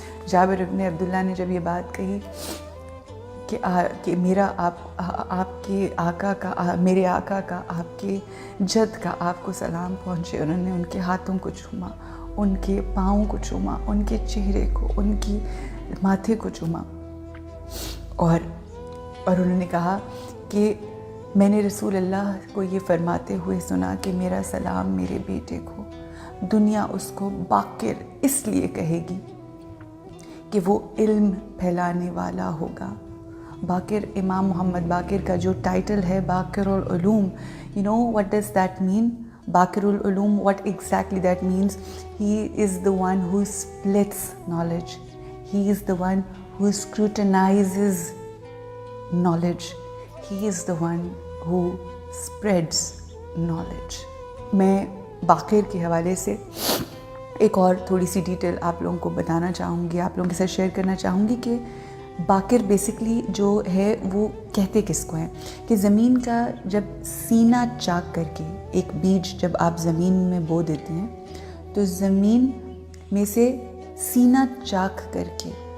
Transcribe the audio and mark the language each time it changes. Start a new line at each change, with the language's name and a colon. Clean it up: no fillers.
Urdu: جابر بن عبداللہ نے جب یہ بات کہی کہ میرا آپ کے آقا کا، میرے آقا کا، آپ کے جد کا آپ کو سلام پہنچے، انہوں نے ان کے ہاتھوں کو چوما، ان کے پاؤں کو چوما، ان کے چہرے کو، ان کی ماتھے کو چوما اور انہوں نے کہا کہ میں نے رسول اللہ کو یہ فرماتے ہوئے سنا کہ میرا سلام میرے بیٹے کو، دنیا اس کو باقر اس لیے کہے گی کہ وہ علم پھیلانے والا ہوگا. باقر, امام محمد باقر کا جو ٹائٹل ہے باقر العلوم,
English: you know what does that mean? Baqir al-Uloom, what exactly that means? He is the one who splits knowledge. He is the one who scrutinizes knowledge. He is the one who spreads knowledge.
Urdu: میں باقر کے حوالے سے ایک اور تھوڑی سی detail آپ لوگوں کو بتانا چاہوں گی, آپ لوگوں کے ساتھ شیئر کرنا چاہوں گی کہ باقر بیسکلی جو ہے وہ کہتے کس کو ہیں کہ زمین کا جب سینہ چاک کر کے, ایک بیج جب آپ زمین میں بو دیتے ہیں تو زمین میں سے سینہ چاک کر کے